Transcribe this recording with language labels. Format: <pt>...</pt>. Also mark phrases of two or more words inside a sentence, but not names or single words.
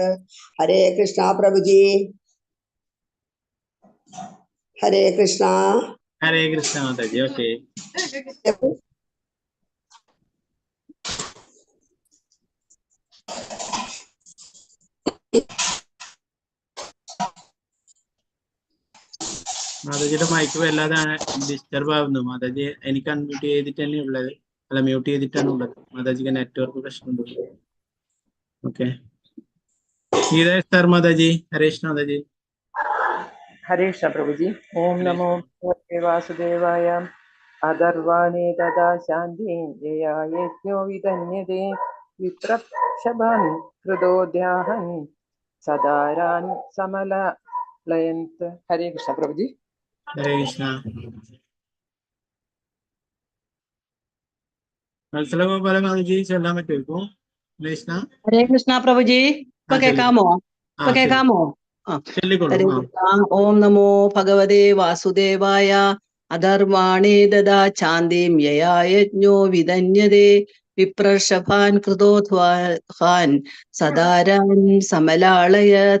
<hi>हरे कृष्ण प्रभु जी. हरे कृष्ण. हरे कृष्ण माताजी. ओके.</hi> <ml>മാതാജിയുടെ മൈക്ക് വല്ലാതെ ഡിസ്റ്റർബ് ആവുന്നു മാതാജി. എനിക്ക് അൺമ്യൂട്ട് ചെയ്തിട്ട് തന്നെ ഉള്ളത്. അല്ല, മ്യൂട്ട് ചെയ്തിട്ടാണ് ഉള്ളത്. മാതാജിക്ക് നെറ്റ്വർക്ക് പ്രശ്നമുണ്ട്. ഓക്കെ. ഗീതാ സർ മാതാജി. ഹരേ കൃഷ്ണ മാതാജി.</ml> <hi>हरे कृष्ण प्रभु जी.</hi> <sa>ओम नमो भगवते वासुदेवाय. अधर्वाणे ददाचान्दिं यया यज्ञो विदन्यते विप्रर्षभान् कृतोद्वाहान् सदारान् समलालयत्.</sa> <hi>हरे कृष्ण प्रभु जी. हरे कृष्ण.</hi> <ml>വത്സല ഗോപാല മാതാജി ചൊല്ലാൻ പറ്റുമോ? കൃഷ്ണ. ഹരേ കൃഷ്ണ പ്രഭുജി. ഇപ്പൊ കേൾക്കാമോ? ഇപ്പൊ കേൾക്കാമോ?</ml> <sa>हरे कृष्ण। ओम् नमो भगवते वासुदेवाय. अधर्वाणे ददाचान्दिं यया यज्ञो विदन्यते विप्रर्षभान् कृतोद्वाहान् सदारान् समलालयत्.</sa>